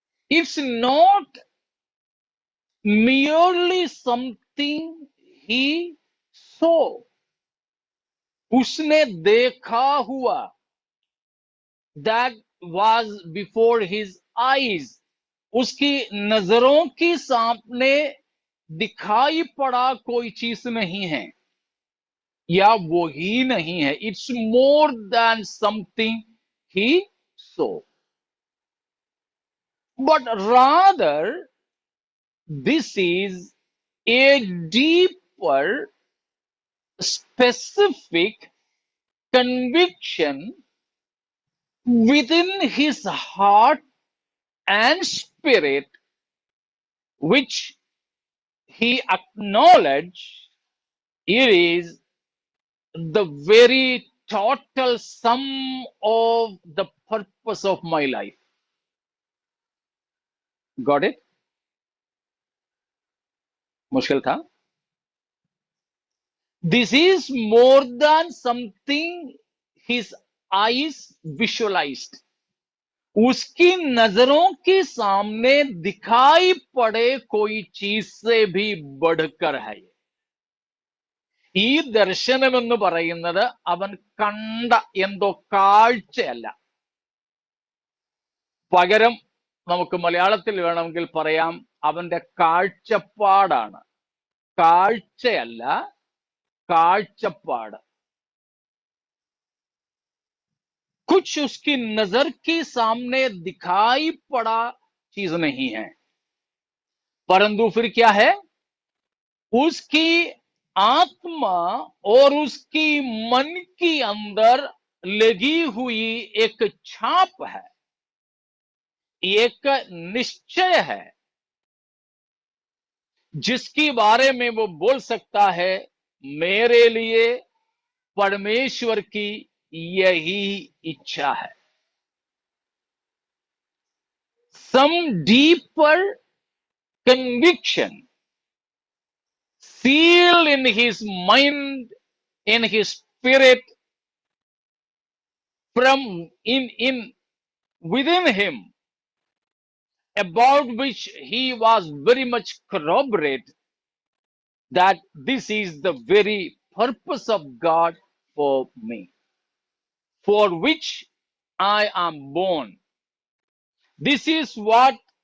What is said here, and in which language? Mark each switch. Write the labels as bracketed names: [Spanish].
[English] it's not merely something he saw, [Hindi] उसने देखा हुआ, [English] that was before his eyes, [Hindi] उसकी नजरों के सामने दिखाई पड़ा कोई चीज नहीं है, या वो ही नहीं है। [English] It's more than something he saw, but rather this is a deeper, specific conviction within his heart and spirit, which he acknowledged it is the very total sum of the purpose of my life. Got it? [Hindi] मुश्किल था? [English] This is more than something his eyes visualized. [Hindi] उसकी नजरों के सामने दिखाई पड़े कोई चीज से भी बढ़कर है। [Malayalam] ഈ ദർശനമെന്ന് പറയുന്നത് അവൻ കണ്ട എന്തോ കാഴ്ചയല്ല, പകരം നമുക്ക് മലയാളത്തിൽ വേണമെങ്കിൽ പറയാം അവന്റെ കാഴ്ചപ്പാടാണ്. കാഴ്ചയല്ല, കാഴ്ചപ്പാട്. [Hindi] कुछ उसकी नजर के सामने दिखाई पड़ा चीज नहीं है, परंतु फिर क्या है? उसकी आत्मा और उसकी मन के अंदर लगी हुई एक छाप है, एक निश्चय है, जिसके बारे में वो बोल सकता है मेरे लिए परमेश्वर की यही इच्छा है. [English] Some deeper conviction seal in his mind, in his spirit, from in within him, about which he was very much corroborate that this is the very purpose of God for me, for which I am born. This is what